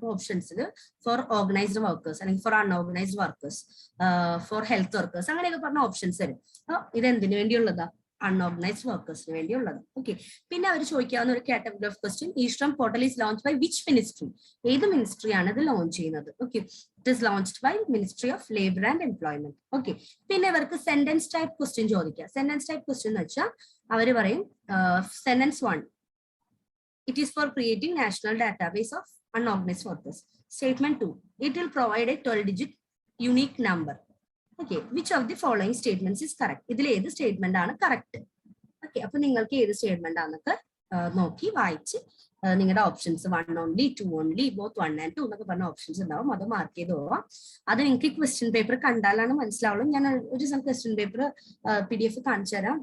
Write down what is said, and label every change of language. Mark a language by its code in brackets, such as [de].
[ml] ഓപ്ഷൻസിൽ four organised workers അല്ലെങ്കിൽ four unorganised workers, for health workers, അങ്ങനെയൊക്കെ പറഞ്ഞ ഓപ്ഷൻസ് വരും. ഇത് എന്തിനു വേണ്ടിയുള്ളതാ? അൺഓർഗനൈസ്ഡ് വർക്കേഴ്സിന് വേണ്ടിയുള്ളത്. ഓക്കെ, പിന്നെ അവർ ചോദിക്കാവുന്ന ഒരു category of question, [en] EShram portal is launch by which ministry? [ml] ഏത് മിനിസ്ട്രിയാണ് ഇത് ലോഞ്ച് ചെയ്യുന്നത്? Okay, [en] It is launched by ministry of labour and employment. [ml] Okay, പിന്നെ ഇവർക്ക് സെന്റൻസ് ടൈപ്പ് ക്വസ്റ്റ്യൻ ചോദിക്കാം. സെന്റൻസ് ടൈപ്പ് ക്വസ്റ്റ്യൻ എന്ന് വെച്ചാൽ അവർ പറയും sentence 1, [en] it is for creating national database of unorganized workers. Statement 2, it will provide a 12-digit unique number. Okay, which of the following statements is correct? [ml] ഇതിൽ ഏത് statement ആണ് correct? Okay, അപ്പൊ നിങ്ങൾക്ക് ഏത് statement ആണെന്നൊക്കെ നോക്കി വായിച്ച് നിങ്ങളുടെ options 1 only, 2 only, both 1 and 2 എന്നൊക്കെ പറഞ്ഞ ഓപ്ഷൻസ് ഉണ്ടാവും. അത് മാർക്ക് ചെയ്ത് പോവാം. അത് നിങ്ങൾക്ക് ക്വസ്റ്റ്യൻ പേപ്പർ കണ്ടാലാണ് മനസ്സിലാവുള്ളൂ. ഞാൻ ഒരു ദിവസം ക്വസ്റ്റ്യൻ പേപ്പർ PDF കാണിച്ചു തരാം.